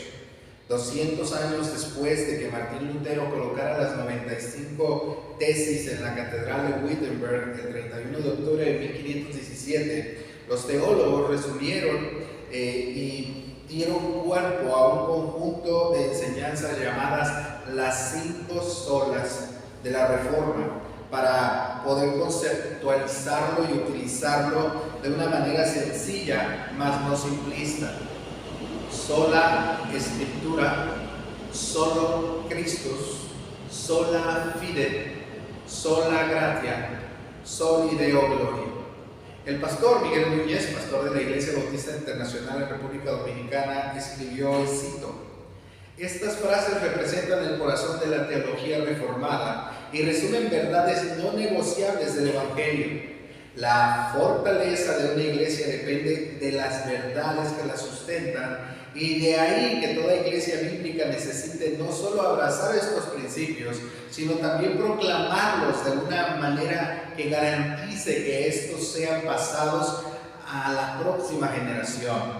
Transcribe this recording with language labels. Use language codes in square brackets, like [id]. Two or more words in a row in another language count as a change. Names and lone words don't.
[es] 200 años después de que Martín Lutero colocara las 95 tesis en la Catedral de Wittenberg el 31 de octubre de 1517, los teólogos resumieron y dieron cuerpo a un conjunto de enseñanzas llamadas las 5 solas de la Reforma, para poder conceptualizarlo y utilizarlo de una manera sencilla, mas no simplista. Sola Escritura, [la] solo Christus, sola fide, sola gratia, soli Deo gloria. [es] El pastor Miguel Núñez, pastor de la Iglesia Bautista Internacional en República Dominicana, escribió, y cito: estas frases representan el corazón de la teología reformada y resumen verdades no negociables del Evangelio. La fortaleza de una iglesia depende de las verdades que la sustentan, y de ahí que toda iglesia bíblica necesite no solo abrazar estos principios, sino también proclamarlos de una manera que garantice que estos sean pasados a la próxima generación.